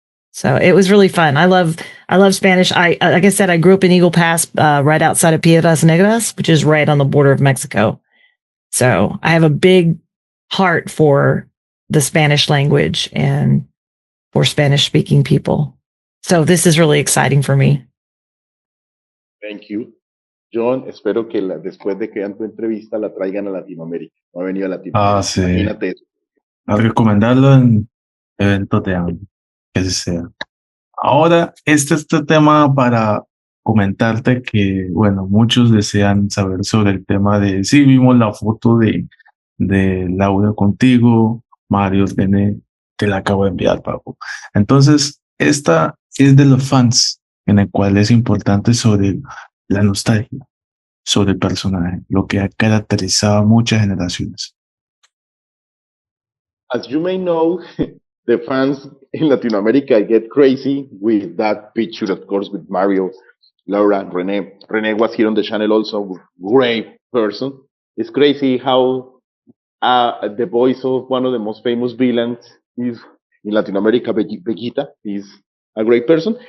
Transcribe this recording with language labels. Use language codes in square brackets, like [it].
[en] So it was really fun. I love Spanish. Like I said, I grew up in Eagle Pass, right outside of Piedras Negras, which is right on the border of Mexico. So I have a big heart for the Spanish language and for Spanish speaking people. So this is really exciting for me. Thank you. [es] John, espero que después de que vean tu entrevista la traigan a Latinoamérica. No ha venido a Latinoamérica. Sí. Imagínate eso. A recomendarlo en eventos de anime, que así sea. Ahora, este tema para comentarte que, bueno, muchos desean saber sobre el tema de, sí, vimos la foto de Laura contigo, Mario, René, te la acabo de enviar, Papu. Entonces, esta es de los fans, en el cual es importante sobre la nostalgia, sobre el personaje, lo que ha caracterizado a muchas generaciones. [en] As you may know, the fans in Latin America get crazy with that picture, of course, with Mario, Laura, René. René was here on the channel also, great person. It's crazy how the voice of one of the most famous villains is in Latin America, Vegeta, is a great person.